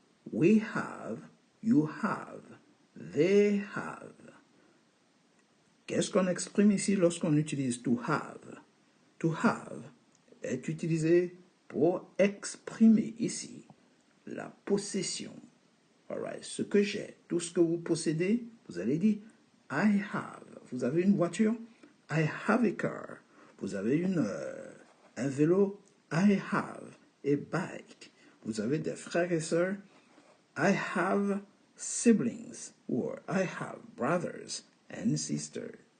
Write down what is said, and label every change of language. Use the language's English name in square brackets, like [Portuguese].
[English] We have, you have, they have. [French] Qu'est-ce qu'on exprime ici lorsqu'on utilise to have? To have est utilisé pour exprimer ici la possession. Alright, ce que j'ai, tout ce que vous possédez, vous allez dire I have. Vous avez une voiture? [English] I have a car. [French] Vous avez un vélo? [English] I have a bike. [French] Vous avez des frères et sœurs? [English] I have siblings. Or I have brothers and sisters.